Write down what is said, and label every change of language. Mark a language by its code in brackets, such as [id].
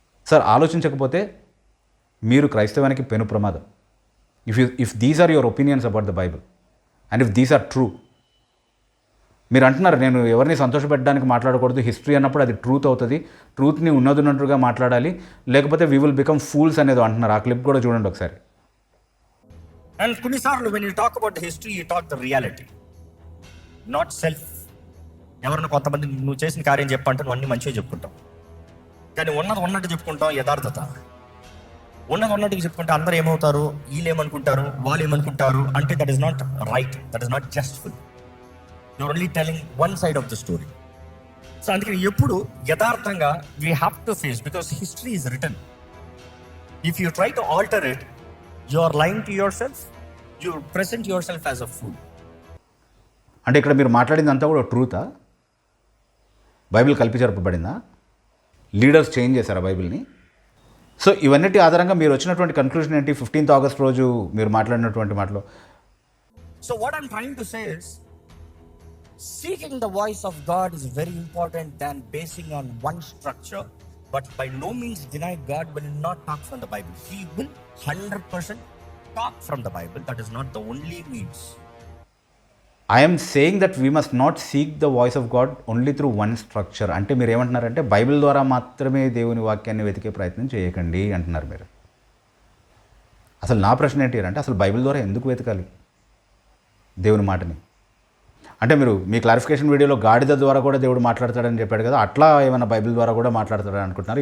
[te] Sir, ఆలోచించకపోతే మీరు క్రైస్తవానికి పెను ప్రమాదం. [en] If these are your opinions about the Bible and if these are true. [te] మీరు అంటున్నారు నేను ఎవరిని సంతోషపెట్టడానికి మాట్లాడకూడదు, హిస్టరీ అన్నప్పుడు అది ట్రూత్ అవుతుంది, ట్రూత్ని ఉన్నట్టుగా మాట్లాడాలి, లేకపోతే [en] we will become fools [te] అనేది అంటున్నారు. ఆ క్లిప్ కూడా చూడండి ఒకసారి. [en] And కొన్నిసార్లు when you talk about the history, you talk the reality, not self. [te] ఎవరైనా కొంతమంది నువ్వు చేసిన కార్యం చెప్పంటే నువ్వు అన్ని మంచిగా చెప్పుకుంటావు, కానీ ఉన్నట్టు చెప్పుకుంటాం యథార్థత. ఉన్నట్టుగా చెప్పుకుంటే అందరూ ఏమవుతారు, వీళ్ళు ఏమనుకుంటారు, వాళ్ళు ఏమనుకుంటారు అంటే [en] That is not right, that is not justful. You're only telling one side of the story. So [te] అందుకని ఎప్పుడు యథార్థంగా [en] We have to face, because history is written. If you try to alter it, you are lying to yourself, you present yourself as a fool. [te] అంటే ఇక్కడ మీరు మాట్లాడింది అంతా కూడా ట్రూతా? Bible కలిపి జరపబడిందా? లీడర్స్ చేంజ్ చేశారా బైబిల్ని? సో ఇవన్నిటి ఆధారంగా మీరు వచ్చినటువంటి కన్క్లూజన్ ఏంటి 15th ఆగస్ట్ రోజు మీరు మాట్లాడినటువంటి మాటలో? [en] So what I'm trying to say is, seeking the voice of God is very important than basing on one structure, but by no means deny God will not talk from the Bible. He will 100% talk from the Bible. That is not the only means. I am saying that we must not seek the voice of God only through one structure. [te] అంటే మీరు ఏమంటున్నారంటే Bible ద్వారా మాత్రమే దేవుని వాక్యాన్ని వెతికే ప్రయత్నం చేయకండి అంటున్నారు మీరు. అసలు నా ప్రశ్న ఏంటి అంటే, అసలు బైబిల్ ద్వారా ఎందుకు వెతకాలి దేవుని మాటని? అంటే మీరు మీ క్లారిఫికేషన్ వీడియోలో గాడిద ద్వారా కూడా దేవుడు మాట్లాడతాడని చెప్పాడు కదా, అట్లా ఏమైనా బైబిల్ ద్వారా కూడా మాట్లాడతాడని అనుకుంటున్నారు?